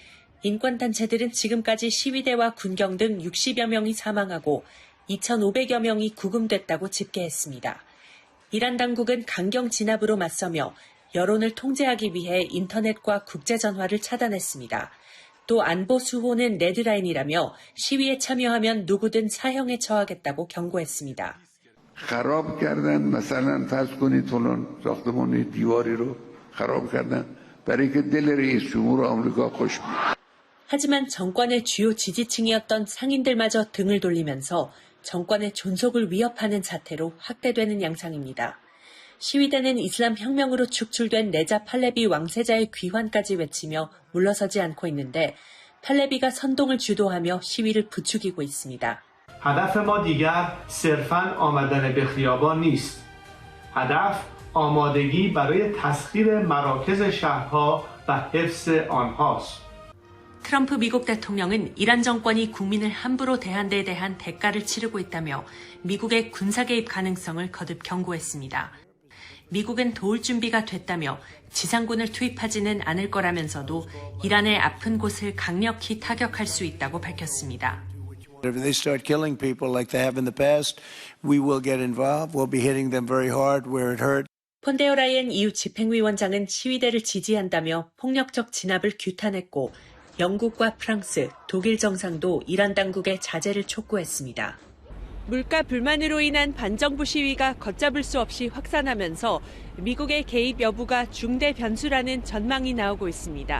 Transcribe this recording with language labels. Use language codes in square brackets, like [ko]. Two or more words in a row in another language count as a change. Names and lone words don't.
[ko] 인권단체들은 지금까지 시위대와 군경 등 60여 명이 사망하고 2,500여 명이 구금됐다고 집계했습니다. 이란 당국은 강경 진압으로 맞서며 여론을 통제하기 위해 인터넷과 국제전화를 차단했습니다. 또 안보 수호는 레드라인이라며 시위에 참여하면 누구든 사형에 처하겠다고 경고했습니다. [fa] خراب کردن مثلا فرض کنید فلان ساختمان دیواری رو خراب کردن برای که دل رئیس جمهور آمریکا خوش بود. [ko] 하지만 정권의 주요 지지층이었던 상인들마저 등을 돌리면서 정권의 존속을 위협하는 자태로 확대되는 양상입니다. 시위대는 이슬람 혁명으로 축출된 레자 팔레비 왕세자의 귀환까지 외치며 물러서지 않고 있는데 팔레비가 선동을 주도하며 시위를 부추기고 있습니다. [fa] هدف ما دیگر صرفاً آمدن به خیابان نیست. هدف آمادگی برای تسخیر مراکز شهرها و حفظ آنهاست. [ko] 트럼프 미국 대통령은 이란 정권이 국민을 함부로 대한 데 대한 대가를 치르고 있다며 미국의 군사 개입 가능성을 거듭 경고했습니다. 미국은 도울 준비가 됐다며 지상군을 투입하지는 않을 거라면서도 이란의 아픈 곳을 강력히 타격할 수 있다고 밝혔습니다. [en] If they start killing people like they have in the past, we will get involved. We'll be hitting them very hard where it hurt. [ko] 폰데오 라이엔 EU 집행위원장은 시위대를 지지한다며 폭력적 진압을 규탄했고 영국과 프랑스, 독일 정상도 이란 당국의 자제를 촉구했습니다. 물가 불만으로 인한 반정부 시위가 걷잡을 수 없이 확산하면서 미국의 개입 여부가 중대 변수라는 전망이 나오고 있습니다.